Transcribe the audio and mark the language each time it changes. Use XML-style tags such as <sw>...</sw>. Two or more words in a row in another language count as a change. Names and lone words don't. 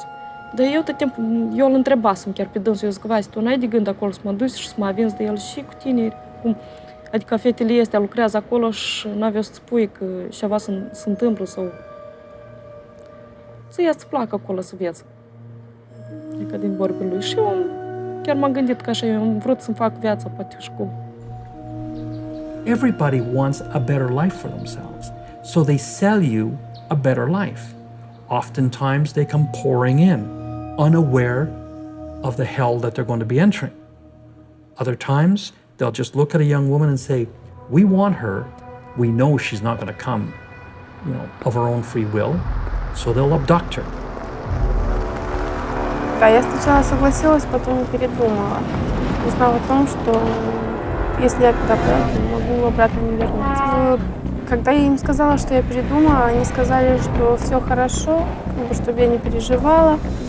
<ro>Dar eu tot timpul, eu îl întrebasem chiar pe dânsul, eu zic, Vasi, tu n-ai de gând acolo să mă duci și să mă avinzi de el și cu tine? Cum? Adică fetele astea lucrează acolo și n-aveau să-ți spui că ceva se întâmplă sau... Să-ți placă acolo să vezi. Adică din vorbele lui. Și eu chiar m-am gândit că așa, eu am vrut să-mi fac viața, poate și cum.</ro> <en>Everybody wants a better life for themselves, so they sell you a better life. Oftentimes they come pouring in, unaware of the hell that they're going to be entering. Other times, they'll just look at a young woman and say, we want her, we know she's not going to come, of her own free will, so they'll abduct her.</en> <ru>Да, я сначала согласилась, потом передумала. Узнала о том, что если я туда поеду, могу обратно не вернуться. Когда я им сказала, что я передумала, они сказали, что все хорошо, чтобы я не переживала.</ru>